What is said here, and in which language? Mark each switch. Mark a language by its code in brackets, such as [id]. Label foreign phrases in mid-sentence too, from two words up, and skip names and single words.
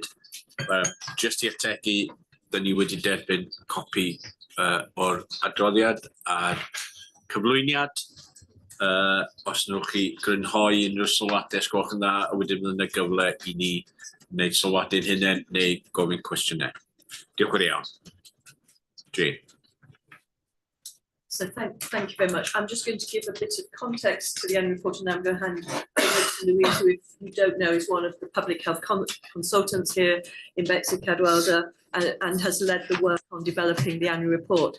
[cy] Jyst i ategu, dyn ni wedi derbyn copi o'r adroddiad a'r cyflwyniad. Os nwch chi grynhoi unrhyw sylwadau, sgwelwch yn dda, a wedyn bydd yna gyfle i ni wneud sylwadau'n hunain neu gofyn cwestiynau. Diolch yn iawn. Jane. [en] So thank you very much. I'm just going to give a bit of context to the annual report, and then I'm going to hand over to Louise, who, if you don't know, is one of the public health consultants here in Bexley Cadwaladr and has led the work on developing the annual report.